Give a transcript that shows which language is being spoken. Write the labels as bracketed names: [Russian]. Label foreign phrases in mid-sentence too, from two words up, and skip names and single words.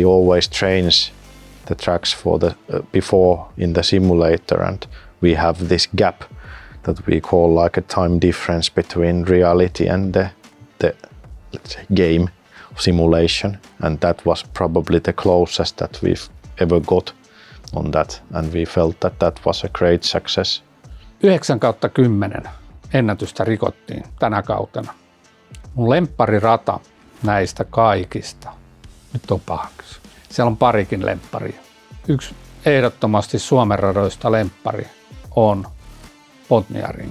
[English] He always trains the tracks for the before in the simulator, and we have this gap that we call like a time difference between reality and the let's say game simulation, and that was probably the closest that we've ever got on that, and we felt that that was a great success. [Finnish] 9/10 ennätystä rikottiin tänä kautena. Mun lempparirata näistä kaikista, nyt on pahaksi. Siellä on parikin lempparia. Yksi ehdottomasti Suomen radoista lemppari on Botniaring.